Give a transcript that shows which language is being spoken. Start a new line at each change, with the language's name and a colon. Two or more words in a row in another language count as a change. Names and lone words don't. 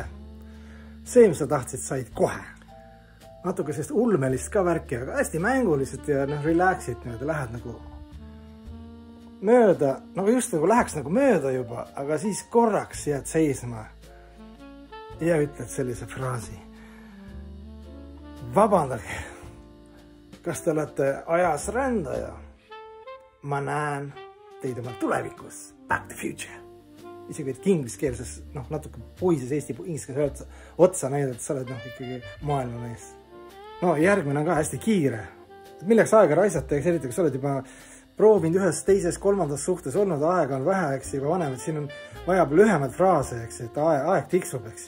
Estonian: See, mis sa tahtsid, said kohe. Natuke sellist ulmelist ka värki, aga hästi mänguliselt ja relaxid niimoodi lähed nagu mööda, nagu just nagu läheks nagu mööda juba, aga siis korraks jääd seisma ja ütled sellise fraasi. Vabandage, kas te olete ajas rändaja? Ma näen teid oma tulevikus. Back to future. Isegi et ingliskeelses, natuke puises eesti ingliskeelses otsa näidata, et sa oled ikkagi maailma mees. No järgmine on ka hästi kiire. Milleks aega raisata, eks eriti, kui sa oled juba proovinud ühes, teises, kolmandas suhtes olnud, aega on vähe, eks juba vanem, et siin on vajab lühemad fraase, eks, et aeg tiksub, eks ju.